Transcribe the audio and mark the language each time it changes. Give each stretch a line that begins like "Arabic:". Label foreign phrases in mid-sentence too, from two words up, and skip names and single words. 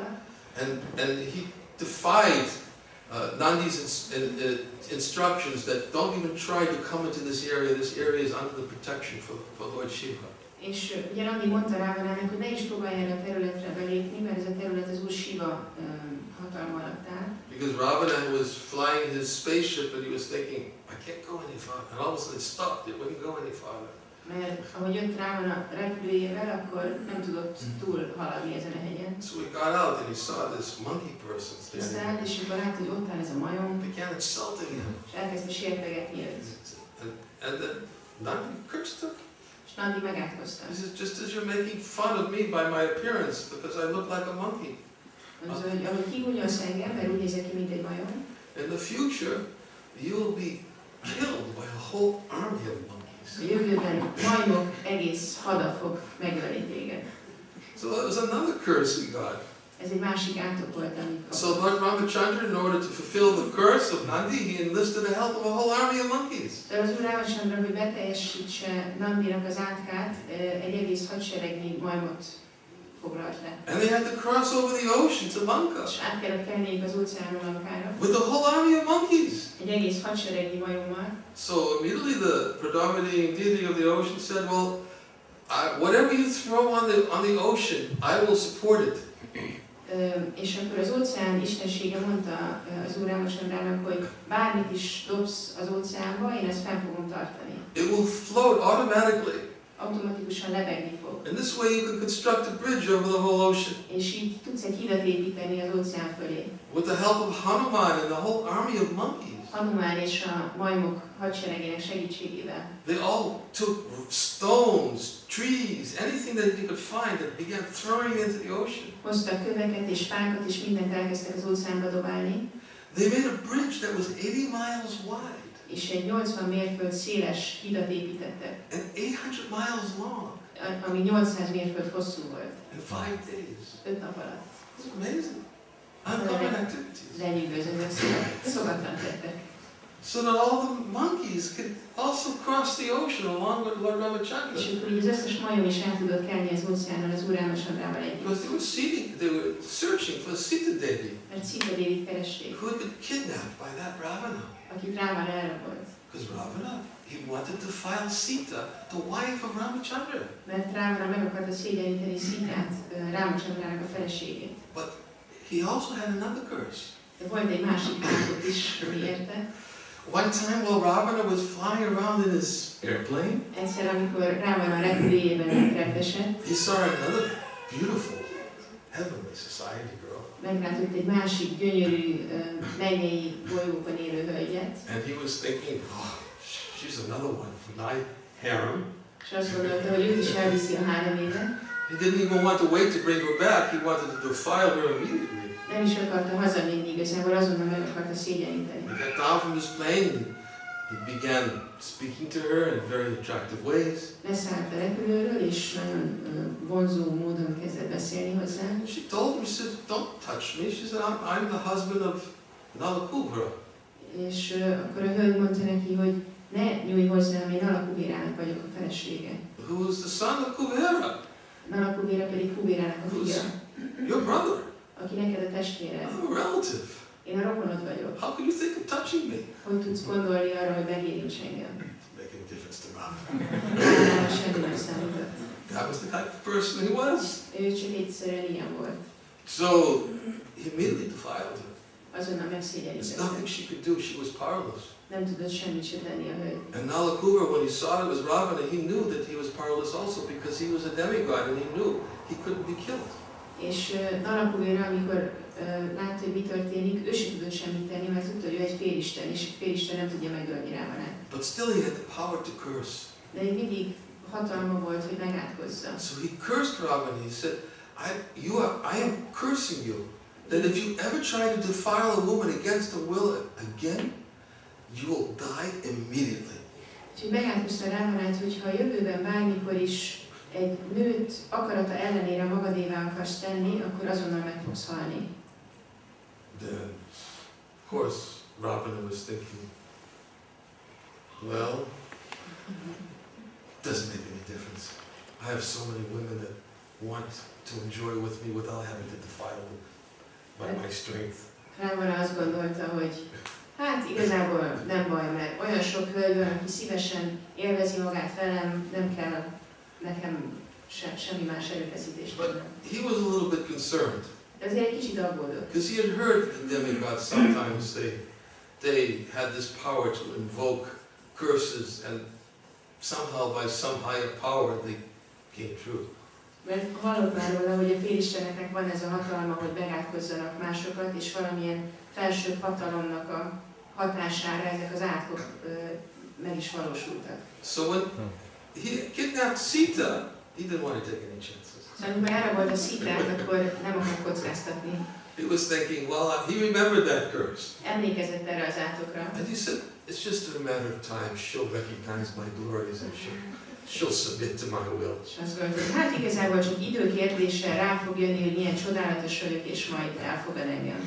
English: And he defied Nandi's instructions that don't even try to come into this area. This area is under the protection for Lord Shiva.
Hungarian: És ugye Nandi mondta Rávanának, hogy ne is próbálj erre a területre belépni, mert ez a terület az Úr Shiva hatalma alatt áll.
English: Because Ravana was flying his spaceship and he was thinking, I can't go any farther. And all of a sudden it stopped. It wouldn't go any farther.
Hungarian: Mert ahogy jött Rávana repülőjével, akkor nem tudott túl haladni ezen a hegyen.
English: So he got out and he saw this monkey person standing
Hungarian: Tisztelt, és akkor látta, hogy ott áll ez a majom,
English: there. Began insulting him.
Hungarian: és elkezdte sértegetni őt.
English: And then Nandi cursed him.
Hungarian: És Nandi megátkozta.
English: He says, just as you're making fun of me by my appearance because I look like a monkey.
Hungarian: Mondja, hogy ahogy kigúnyolsz engem, mert úgy nézek ki, mint egy majom,
English: In the future, you will be killed by a whole army of monkeys.
Hungarian: a jövőben majmok egész hada fog megölni téged.
English: So that was another curse he got.
Hungarian: Ez egy másik átok volt, amit
English: So Lord Rámacsandra, in order to fulfill the curse of Nandi, he enlisted the help of a whole army of monkeys.
Hungarian: De az Úr Rámacsandra, hogy beteljesítse Nandinak az átkát, egy egész hadseregnyi majmot foglalt le.
English: And they had to cross over the ocean to Lanka
Hungarian: És át kellett kelniük az óceánon Lankára.
English: with the whole army of monkeys.
Hungarian: Egy egész hadseregnyi majommal.
English: So immediately the predominating deity of the ocean said, well, whatever you throw on the ocean, I will support it.
Hungarian: És akkor az óceán istensége mondta az Úr Rámacsandrának, hogy bármit is dobsz az óceánba, én ezt fenn fogom tartani.
English: It will float automatically.
Hungarian: Automatikusan lebegni fog.
English: And this way you can construct a bridge over the whole ocean.
Hungarian: És így tudsz egy hidat építeni az óceán fölé.
English: With the help of Hanuman and the whole army of monkeys.
Hungarian: Hanuman és a majmok hadseregének segítségével.
English: They all took stones, trees, anything that they could find and began throwing into the ocean.
Hungarian: Hoztak köveket és fákat és mindent elkezdtek az óceánba dobálni.
English: They made a bridge that was 80 miles wide.
Hungarian: És egy 80 mérföld széles hidat építettek.
English: And 800 miles long.
Hungarian: Ami 800 mérföld hosszú volt.
English: In 5 days.
Hungarian: 5 nap alatt.
English: It's amazing. Uncommon activities.
Hungarian: Lenyűgöző, szokatlan tettek.
English: So that all the monkeys could also cross the ocean along with Lord Ramachandra.
Hungarian: És akkor így az összes majom is el tudott kelni az óceánon az Úr Rámacsandrával együtt.
English: Because they were searching for Sita Devi,
Hungarian: Mert Sita Dévit keresték,
English: who had been kidnapped by that Ravana.
Hungarian: akit Rávana elrabolt.
English: Because Ravana, he wanted to defile Sita, the wife of Ramachandra.
Hungarian: Mert Rávana meg akarta szégyeníteni Szitát, Rámacsandrának a feleségét.
English: But he also had another curse.
Hungarian: De volt egy másik áldott is, ami érte.
English: One time while Ravana was flying around in his airplane,
Hungarian: Egyszer, amikor Rávana repülőjében repesett,
English: he saw another beautiful heavenly society girl.
Hungarian: meglátott egy másik gyönyörű mennyei bolygókon élő hölgyet,
English: And he was thinking, oh, she's another one from my harem.
Hungarian: és azt gondolta, hogy őt is elviszi a háremébe.
English: He didn't even want to wait to bring her back. He wanted to defile her immediately.
Hungarian: Nem is akarta hazavinni, igazából azonnal meg akarta szégyeníteni.
English: He got down from his plane and he began speaking to her in very attractive ways.
Hungarian: Leszállt a repülőről, és nagyon vonzó módon kezdett beszélni hozzá.
English: And she told him, she said, don't touch me. She said, I'm the husband of Nalakubra.
Hungarian: És akkor a hölgy mondta neki, hogy ne nyújj hozzám, én Nalakubérának vagyok a felesége.
English: Who is the son of Kuvera?
Hungarian: Nalakubéra pedig Kubérának a fia,
English: Your brother.
Hungarian: aki neked a testvéred.
English: I'm a relative.
Hungarian: Én a rokonod vagyok.
English: How can you think of touching me?
Hungarian: Hogy tudsz gondolni arra, hogy megérints engem?
English: It's making a difference to Ram.
Hungarian: Rámára semmi nem számított.
English: That was the type of person he was.
Hungarian: Ő csak egyszerűen ilyen volt.
English: So he immediately defiled her.
Hungarian: Azonnal
English: There's
Hungarian: megszégyenítette.
English: nothing she could do. She was powerless.
Hungarian: Nem tudott semmit se tenni a hölgy.
English: And Nalakubra, when he saw it was Ravana, he knew that he was powerless also because he was a demigod and he knew he couldn't be killed.
Hungarian: És Nalakubéra, amikor látta, hogy mi történik, ő sem tudott semmit tenni, mert tudta, hogy ő egy félisten, és egy félisten nem tudja megölni Rávanát.
English: But still he had the power to curse.
Hungarian: De még mindig hatalma volt, hogy megátkozza.
English: So he cursed Ravana. He said, I am cursing you, that if you ever try to defile a woman against her will again, you will die immediately.
Hungarian: Úgyhogy megátkozta Rávanát, hogy ha a jövőben bármikor is egy nőt akarata ellenére magadévá akarsz tenni, akkor azonnal meg fogsz halni.
English: Then, of course, Ravana was thinking, well, doesn't make any difference. I have so many women that want to enjoy with me without having to defile them by my strength.
Hungarian: Rávana azt gondolta, hogy hát igazából nem baj, mert olyan sok hölgy van, aki szívesen élvezi magát velem, nem kell nekem semmi más erőfeszítést tennem.
English: He was a little bit concerned.
Hungarian: De azért egy kicsit aggódott.
English: Because he had heard the demigods sometimes they had this power to invoke curses and somehow by some higher power they came true.
Hungarian: Mert hallott már róla, hogy a félisteneknek van ez a hatalma, hogy megátkozzanak másokat, és valamilyen felsőbb hatalomnak a hatására ezek az átkok meg is valósultak.
English: So when he kidnapped Sita, he didn't want to take any chances.
Hungarian: Szóval amikor elrabolt a Szitát, akkor nem akart kockáztatni.
English: He was thinking, well, he remembered that curse.
Hungarian: Emlékezett erre az átokra.
English: And he said, it's just a matter of time. She'll recognize my glories and she'll submit to my will.
Hungarian: És azt gondolta, hogy hát igazából csak időkérdése, rá fog jönni, hogy milyen csodálatos vagyok, és majd elfogad engem.